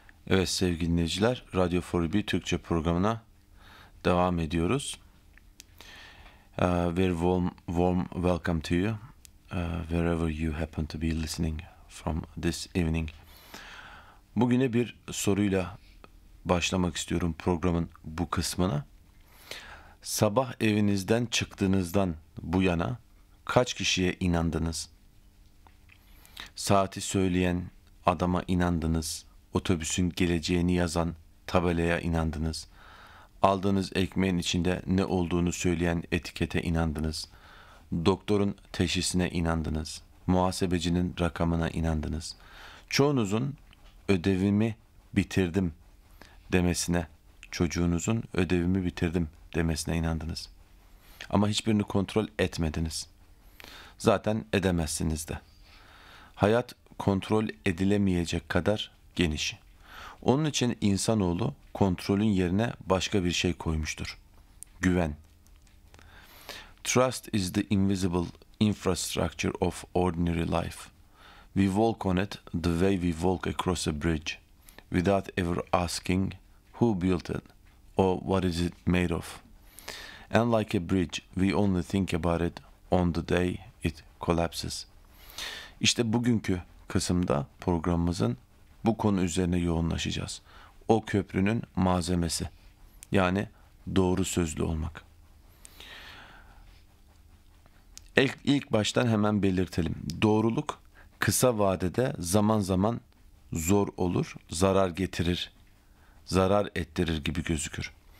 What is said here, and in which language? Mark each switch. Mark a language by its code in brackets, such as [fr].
[tr] Evet sevgili dinleyiciler, Radyo Forbi Türkçe programına devam ediyoruz. [en] Very warm welcome to you, wherever you happen to be listening from this evening. [tr] Bugüne bir soruyla başlamak istiyorum programın bu kısmına. Sabah evinizden çıktığınızdan bu yana kaç kişiye inandınız? Saati söyleyen adama inandınız. Otobüsün geleceğini yazan tabelaya inandınız. Aldığınız ekmeğin içinde ne olduğunu söyleyen etikete inandınız. Doktorun teşhisine inandınız. Muhasebecinin rakamına inandınız. Çoğunuzun ödevimi bitirdim demesine, çocuğunuzun ödevimi bitirdim demesine inandınız. Ama hiçbirini kontrol etmediniz. Zaten edemezsiniz de. Hayat kontrol edilemeyecek kadar geniş. Onun için insanoğlu kontrolün yerine başka bir şey koymuştur. Güven. [en] Trust is the invisible infrastructure of ordinary life. We walk on it the way we walk across a bridge, without ever asking who built it or what is it made of. And like a bridge, we only think about it on the day it collapses. [tr] İşte bugünkü kısımda programımızın bu konu üzerine yoğunlaşacağız. O köprünün malzemesi, yani doğru sözlü olmak. İlk baştan hemen belirtelim. Doğruluk kısa vadede zaman zaman zor olur, zarar getirir, zarar ettirir gibi gözükür.